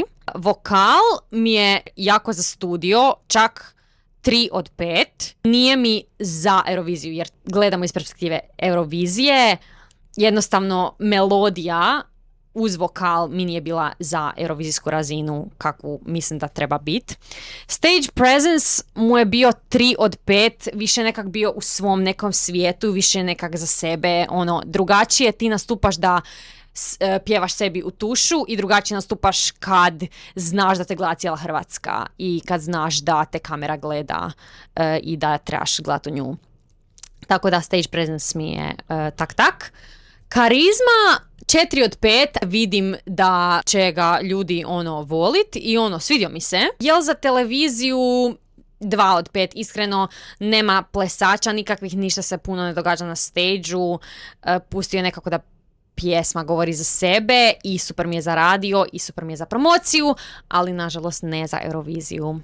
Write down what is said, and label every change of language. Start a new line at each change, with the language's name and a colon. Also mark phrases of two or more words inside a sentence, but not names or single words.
Croatian: Vokal mi je jako za studio, čak 3 od 5. Nije mi za Euroviziju jer gledamo iz perspektive Eurovizije. Jednostavno melodija uz vokal mi nije bila za eurovizijsku razinu kakvu mislim da treba biti.
English: Stage presence
Croatian: mu je bio 3 od 5, više nekak bio u svom nekom svijetu, više nekak za sebe, drugačije ti nastupaš da pjevaš sebi u tušu i drugačije nastupaš kad znaš da te gleda cijela Hrvatska i kad znaš da te kamera gleda i da trebaš gledati u nju. Tako da
English: stage presence
Croatian: mi je tak. Karizma 4 od 5, vidim da će ga ljudi volit i svidio mi se. Jel za televiziju 2 od 5, iskreno, nema plesača nikakvih, ništa se puno ne događa na stage-u, pustio je nekako da pjesma govori za sebe i super mi je za radio i super mi je za promociju, ali nažalost ne za Euroviziju.